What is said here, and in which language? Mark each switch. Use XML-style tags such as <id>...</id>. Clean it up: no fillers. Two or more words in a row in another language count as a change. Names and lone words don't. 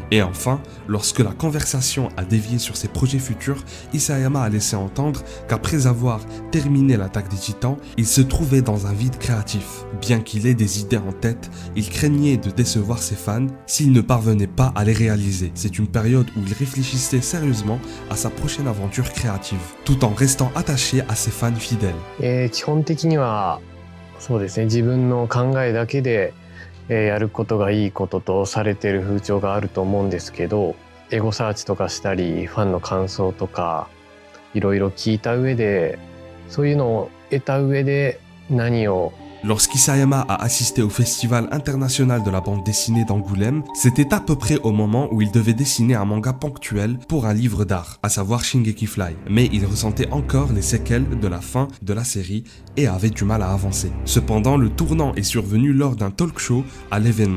<fr>Et enfin, lorsque la conversation a dévié sur ses projets futurs, Isayama a laissé entendre qu'après avoir terminé l'attaque des Titans, il se trouvait dans un vide créatif. Bien qu'il ait des idées en tête, il craignait de décevoir ses fans s'il ne parvenait pas à les réaliser. C'est une période où il réfléchissait sérieusement à sa prochaine aventure créative, tout en restant attaché à ses fans fidèles.</fr> <ja>基本的にはそうですね、自分の考えだけでやることがいいこととされている風潮があると思うんですけど、エゴサーチとかしたりファンの感想とかいろいろ聞いた上で、そういうのを得た上で何を</ja> <fr>Lorsqu'Isayama a assisté au Festival international de la bande dessinée d'Angoulême, c'était à peu près au moment où il devait dessiner un manga ponctuel pour un livre d'art, à savoir Shingeki Fly. Mais il ressentait encore les séquelles de la fin de la série et avait du mal à avancer. Cependant, le tournant est survenu lors d'un</fr> <en>talk show</en> <fr>à l'événement.</fr>